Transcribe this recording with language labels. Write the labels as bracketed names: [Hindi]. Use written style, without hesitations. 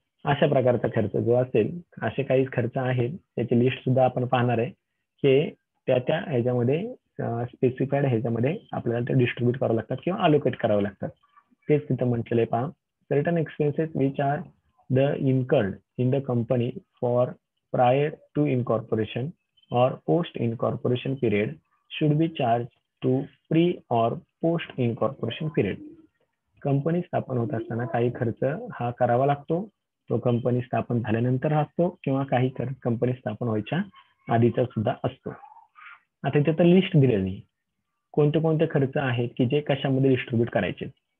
[Marathi] अशा प्रकारचा खर्च जो असेल, असे काही खर्च आहेत त्याची लिस्ट सुद्धा आपण पाहणार आहे की त्या त्या ह्याच्यामध्ये स्पेसिफाईड ह्याच्यामध्ये आपल्याला ते डिस्ट्रीब्यूट करावं लागतात किंवा अलोकेट करावं लागतात. तेच तिथं म्हटलेलं आहे पहा. [English] Certain expenses which are the incurred in the company for prior to incorporation or post incorporation period should be charged to pre or post incorporation period. [Marathi] Company स्थापन होत असताना काही खर्च हा करावा लागतो, तो कंपनी स्थापन झाल्यानंतर असतो किंवा काही कंपनी स्थापन व्हायच्या आधीचा सुद्धा असतो. आता इथे तर लिस्ट दिलेली कोणते कोणते खर्च आहेत की जे कशामध्ये डिस्ट्रीब्यूट करायचे.